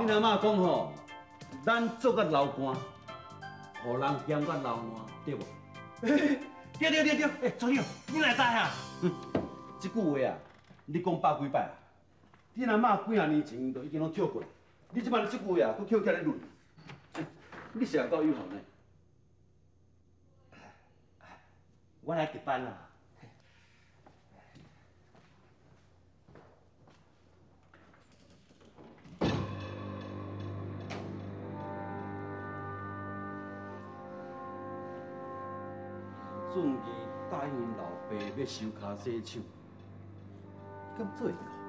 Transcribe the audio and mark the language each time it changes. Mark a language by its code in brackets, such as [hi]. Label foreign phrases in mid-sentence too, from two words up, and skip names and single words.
[nan] 恁阿嬷讲吼，咱做甲流汗，互人嫌甲流汗，对无？对，哎，组长，你哪知哈？这句话啊，你讲百几摆啊？恁阿嬷几啊年前就已经拢跳过，你即摆你这句话啊，佫捡起来论，你是够有效呢？我来值班啦。顺义答应老爸要收骹洗手，敢做会到？